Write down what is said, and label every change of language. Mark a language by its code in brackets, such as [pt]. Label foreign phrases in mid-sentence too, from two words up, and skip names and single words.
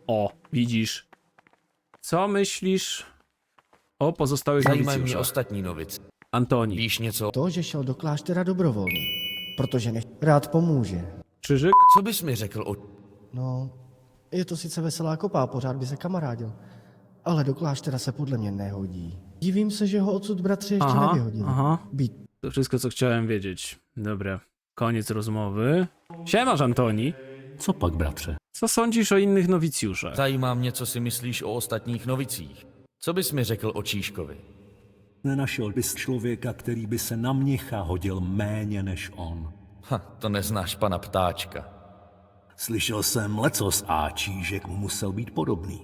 [pl] O, widzisz. Co myślisz o pozostałych [cs] Zajímají mě [pl] nowicjuszach? [cs] ostatní novice. Antoni. Víš něco? To, že šel do kláštera dobrovolně, protože rád pomůže. Czyżyk? Co bys mi řekl o... No, je to sice veselá kopa, pořád by se kamarádil, ale do kláštera se podle mě nehodí. Divím se, že ho odsud bratři ještě nevyhodili. aha. Být [pl] To wszystko, co chciałem wiedzieć. Dobra, koniec rozmowy. Siemasz, Antoni. [cs] Co pak, bratře? [pl] Co sądzisz o innych nowicjuszach? [cs] Zajímá mě, co si myslíš o ostatních novicích. Co bys mi řekl o Číškovi? Nenašel bys člověka, který by se na mnicha hodil méně než on. To neznáš pana Ptáčka. Slyšel jsem lecos a Čížek mu musel být podobný.